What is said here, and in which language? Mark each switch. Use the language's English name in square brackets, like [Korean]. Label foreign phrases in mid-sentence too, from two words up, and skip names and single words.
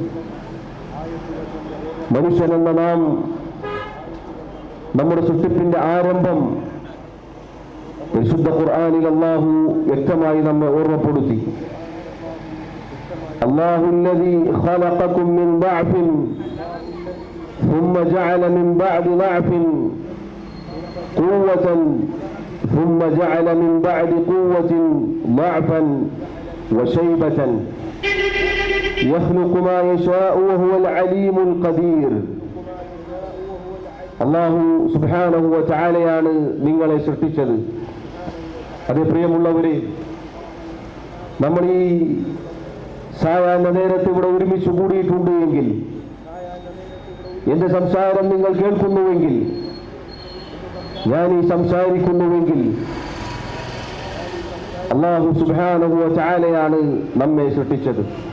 [Malayalam] മനുഷ്യനെന്ന നാം നമ്മുടെ സൃഷ്ടിപ്പിന്റെ ആരംഭം പരിശുദ്ധ ഖുർആനിൽ അല്ലാഹു വ്യക്തമായി നമ്മെ ഓർമ്മപ്പെടുത്തി. [Arabic] الله الذي خلقكم من ضعف ثم جعل من بعد ضعف قوة ثم جعل من بعد قوة ضعفا وشيبة يخلق ما يشاء وهو العليم القدير. الله سبحانه وتعالى [Malayalam] നിങ്ങളെ സൃഷ്ടിച്ചത്. അതേ പ്രിയമുള്ളവരെ, നമ്മൾ ഈ സായാഹ്ന നേരത്ത് ഇവിടെ ഒരുമിച്ച് കൂടിയിട്ടുണ്ട് എങ്കിൽ, എന്റെ സംസാരം നിങ്ങൾ കേൾക്കുന്നുവെങ്കിൽ, ഞാൻ ഈ സംസാരിക്കുന്നുവെങ്കിൽ, [Arabic] الله سبحانه وتعالى [Malayalam] നമ്മെ സൃഷ്ടിച്ചത്.